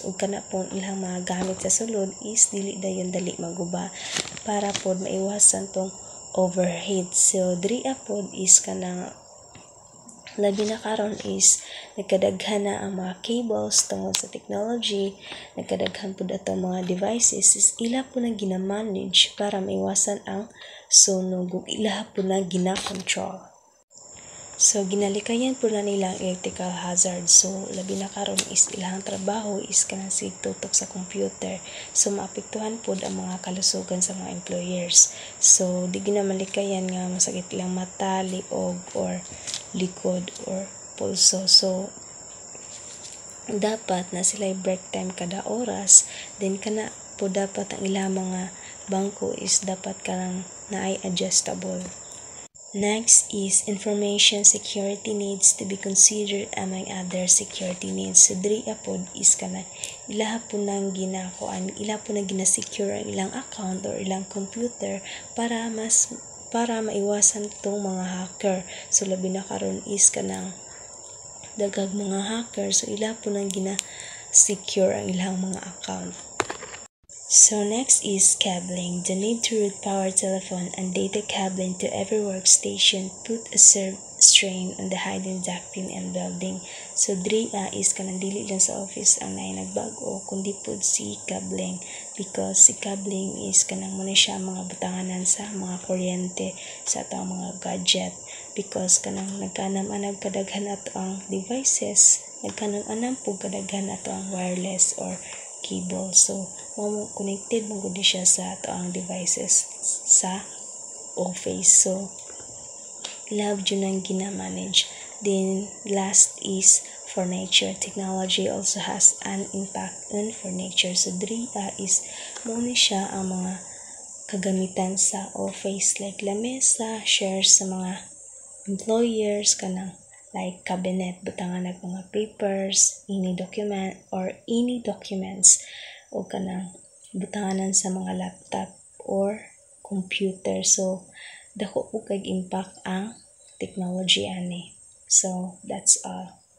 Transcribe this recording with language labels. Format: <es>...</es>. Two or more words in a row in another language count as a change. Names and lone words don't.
<ceb>Ug kana pong ilang mga gamit sa sulod is dili dayon dali maguba para pod maiwasan tong overheat. So diriya pod is kanang labi na karon is nagkadaghan na ang mga cables tungod sa technology, nagkadaghan pod atong mga devices is ila po na gina-manage para maiwasan ang sunog ug ila po na gina-control. So ginalikayan po na nilang electrical hazard. So labi na karon is ilang trabaho is kanang tutok sa computer. So maapektuhan pod ang mga kalusugan sa mga employers. So di ginamalikayan nga masakit ilang mata, liog or likod or pulso. So dapat na sila</ceb> <en>break time</en> <ceb>kada oras. Then kana po dapat ang ilang mga bangko is dapat kanang naay adjustable.</ceb> <en>Next is information security needs to be considered among other security needs.</en> <ceb>So diriya pod is kana ila po nang ginakuan, ila po nang gina-secure ang ilang account or ilang computer para maiwasan tong mga hacker. So labi na karon is kanang dagag mga hacker, so ila po nang gina-secure ang ilang mga account. So next is cabling.</ceb> <en>The need to route power telephone and data cabling to every workstation put a strain on the hidden ducting and welding.</en> <ceb>So diriya is kanang dili lang sa office ang naay nagbago kundi pod si cabling because si cabling is kanang muna siya mga butanganan sa mga kuryente sa atong mga gadget because kanang nagkanam-anam kadaghan ato ang devices, nagkanam-anam po kadaghan ato ang wireless or cable. So connected mo gud siya sa ato ang devices sa office. So love jud nang gina-manage. Then last is furniture.</ceb> <en>Technology also has an impact on furniture.</en> <ceb>So diriya is mo ni siya ang mga kagamitan sa office like lamesa, chairs sa mga employers kanang</ceb> <en>like cabinet,</en> <ceb>butangan ng mga papers,</ceb> <en>any documents</en> <ceb>o kanang butanganan sa mga laptop or computer. So dako po kay impact ang technology ani.</ceb> <en>So that's all.</en>